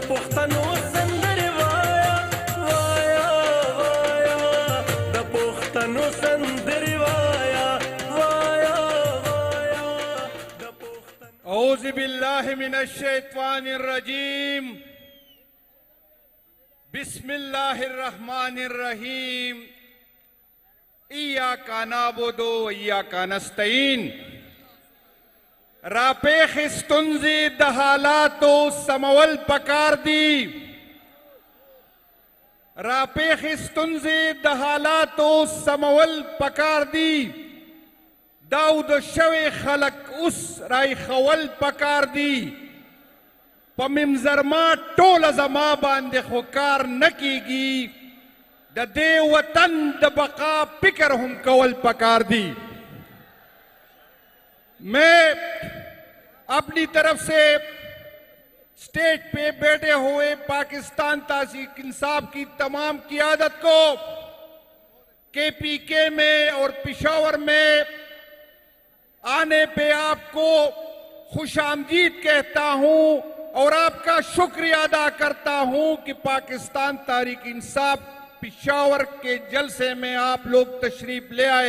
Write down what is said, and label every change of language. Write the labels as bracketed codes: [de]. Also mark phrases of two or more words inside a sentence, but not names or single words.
[ps] پښتنو سندرې وایا وایا وایا د پښتنو سندرې وایا وایا وایا د پښتنو. [ar] اعوذ باللہ من الشیطان الرجیم. بسم اللہ الرحمن الرحیم. ایاک نعبد و ایاک نستعین. [ps] راپیخ ستونزې د حالاتو سمول پکار دي. راپیخ ستونزې د حالاتو سمول پکار دي. داود شوی خلق اوس رایخول پکار دي. په ممزرما ټوله زما باندې خو کار نه کیږي. د دې وطن د بقا فکر هم کول پکار دي. [ur] میں اپنی طرف سے اسٹیج پہ بیٹھے ہوئے پاکستان تحریک انصاف کی تمام قیادت کو KPK میں اور پشاور میں آنے پہ آپ کو خوش آمدید کہتا ہوں اور آپ کا شکریہ ادا کرتا ہوں کہ پاکستان تحریک انصاف پشاور کے جلسے میں آپ لوگ تشریف لے آئے.